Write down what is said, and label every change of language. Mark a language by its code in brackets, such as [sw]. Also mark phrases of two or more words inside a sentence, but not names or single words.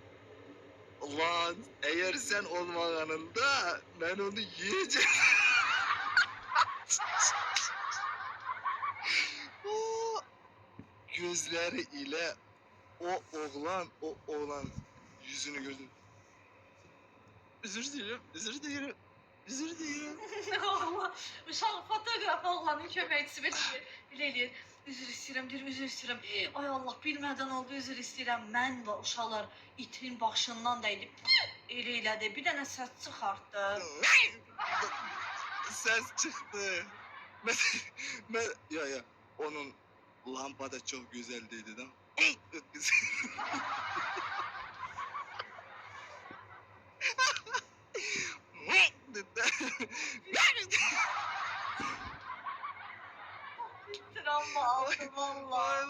[tr] Lan eğer sen olmayanında ben onu yiyeceğim. O gözleri ile o oğlan yüzünü gördüm. Özür dilerim. Allah. [az] Uşaq fotoğraf oğlanın köməkçisi belə eləyir. Üzr istəyirəm, deyir, üzr istəyirəm. Ay Allah, bilmədən oldu, üzr istəyirəm. Mən və uşaqlar itin başından dəydi. Elə elədi. Bir dənə səs çıxartdı. [tr] Ses çıktı. Ya onun lampa da çok güzeldiydi de. Çok güzel. Travma aldı valla.